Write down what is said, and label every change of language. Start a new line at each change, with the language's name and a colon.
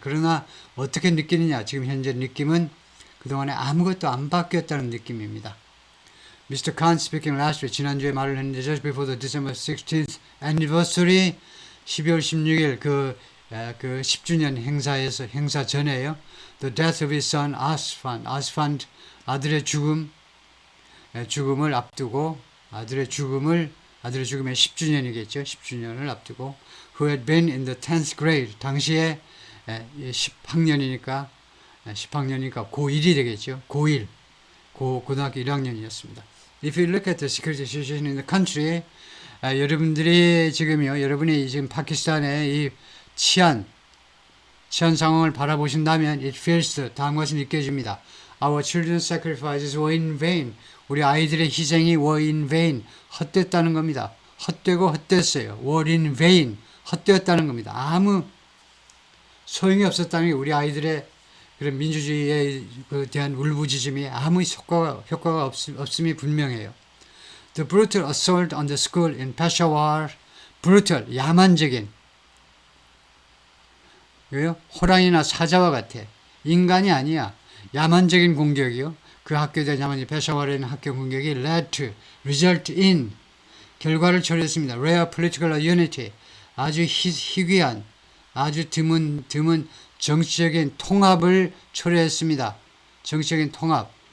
Korean: 그러나 어떻게 느끼느냐? 지금 현재 느낌은 그동안에 아무것도 안 바뀌었다는 느낌입니다.
English: Mr. Khan speaking last week,
Korean: 지난주에 말을 했는데
English: just before the December 16th anniversary,
Korean: 12월 16일 그 10주년 행사 전에요.
English: The death of his son Asfand,
Korean: 아들의 죽음을 앞두고, 아들의 죽음의 10주년이겠죠. 10주년을 앞두고,
English: who had been in the 10th grade,
Korean: 당시에 10학년이니까 고1이 되겠죠. 고등학교 1학년이었습니다.
English: If you look at the security situation in the country,
Korean: 여러분이 지금 파키스탄의 이 치안 상황을 바라보신다면
English: it feels,
Korean: 다음 것이 느껴집니다.
English: Our children's sacrifices were in vain.
Korean: 우리 아이들의 희생이
English: were in vain,
Korean: 헛됐다는 겁니다. 헛되고 헛됐어요.
English: were in vain,
Korean: 헛되었다는 겁니다. 아무 소용이 없었다는 게, 우리 아이들의 그런 민주주의에 대한 울부짖음이 아무 효과가 없음이 분명해요.
English: The brutal assault on the school in Peshawar, brutal,
Korean: 야만적인, 왜요? 호랑이나 사자와 같아. 인간이 아니야. 야만적인 공격이요. 그 학교에 대한 야만적인 페샤와르에 있는 학교 공격이
English: led to, result in,
Korean: 결과를 초래했습니다.
English: rare political unity,
Korean: 아주 희귀한, 아주 드문 정치적인 통합을 초래했습니다. 정치적인 통합.